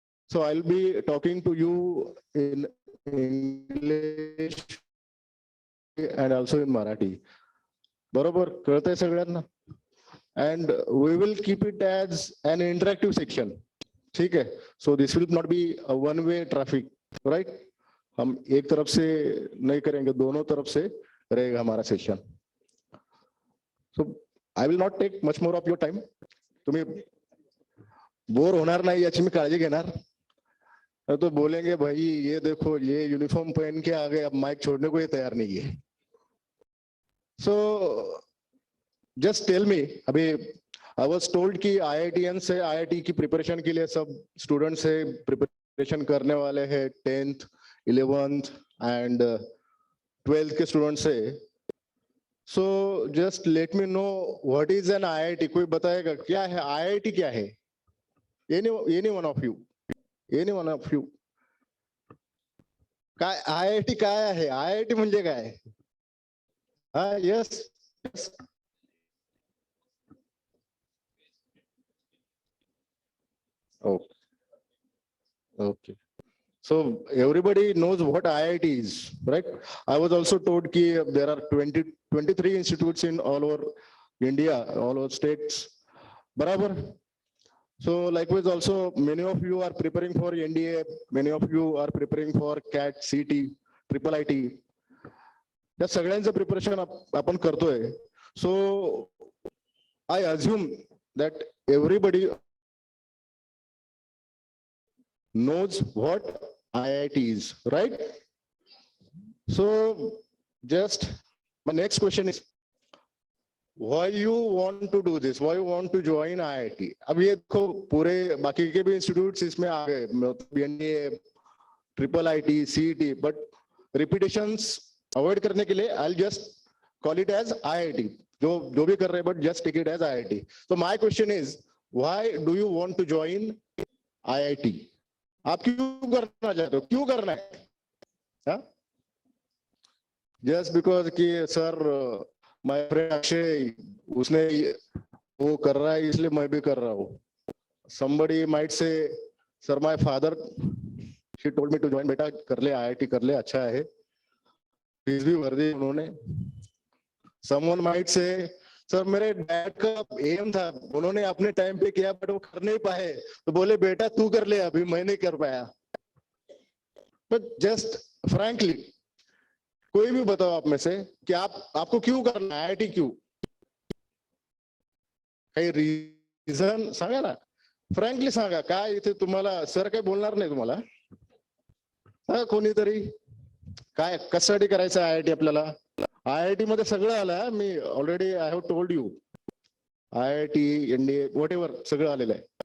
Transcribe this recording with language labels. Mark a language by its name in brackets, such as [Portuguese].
[English] So I'll be talking to you in English and also in Marathi. [Marathi] बरोबर कळतंय सगळ्यांना? [English] And we will keep it as an interactive section. [Hindi] ठीक है? [English] So this will not be a one-way traffic, right? [Hindi] हम एक तरफ से नहीं करेंगे, दोनों तरफ से रहेगा हमारा session. [English] So I will not take much more of your time. [Marathi] तुम्ही बोर होणार नाही याची मी काळजी घेणार. [Hindi] तो बोलेंगे भाई ये देखो ये यूनिफॉर्म पहन के आ गए, अब माइक छोड़ने को ये तैयार नहीं है. [English] So just tell me, [Hindi] अभी [English] I was told [Hindi] कि IITian से IIT की प्रिपरेशन के लिए सब स्टूडेंट से प्रिपरेशन करने वाले हैं 10th, 11th and 12th के स्टूडेंट से. [English] So just let me know what is an IIT. [Hindi] कोई बताएगा क्या है IIT? क्या है? [English] Any one of you? Any one of you? [Marathi] काय IIT काय आहे? IIT म्हणजे काय? हा, yes. Oh, okay. [English] So everybody knows what IIT is, right? I was also told that there are 23 institutes in all over India, all over states. Barabar. So likewise also many of you are preparing for NDA, many of you are preparing for CAT, CT, Triple IT. [Marathi] या सगळ्यांचं preparation आपण करतोय. [English] So I assume that everybody knows what IIT is, right? So just my next question is, why you want to do this? Why you want to join IIT? [Hindi] अब ये देखो पूरे बाकी के भी इंस्टीट्यूट्स इसमें आ गए, NDA, Triple IT, CET, [English] but repetitions [Hindi] avoid करने के लिए [English] I'll just call it as IIT. [Hindi] जो भी कर रहे हैं, [English] but just take it as IIT. So my question is, why do you want to join IIT? [Hindi] आप क्यों करना चाहते हो? क्यों करना है? [English] Just because [Hindi] कि सर [English] my friend [Hindi] अक्षय उसने वो कर रहा है इसलिए मैं भी कर रहा हूँ. [English] Somebody might say, sir my father he told me to join. [Hindi] बेटा कर ले IIT कर ले, अच्छा है. फीस भी भर दी उन्होंने. [English] Someone might say, [Hindi] सर मेरे डैड का एम था, उन्होंने अपने टाइम पे किया बट वो कर नहीं पाए, तो बोले बेटा तू कर ले, अभी मैं नहीं कर पाया. बट जस्ट फ्रैंकली कोई भी बताओ आप में से कि आपको क्यों करना है आईआईटी, क्यों? [Marathi] काही रिझन सांगा ना, फ्रँकली सांगा. काय इथे तुम्हाला सर काही बोलणार नाही तुम्हाला? कोणीतरी काय कशासाठी करायचं आयआयटी आपल्याला? आयआयटी मध्ये सगळं आलं. मी already [English] I have told you, [Marathi] IIT, NDA, [English] whatever [Marathi] सगळं आलेलं आहे.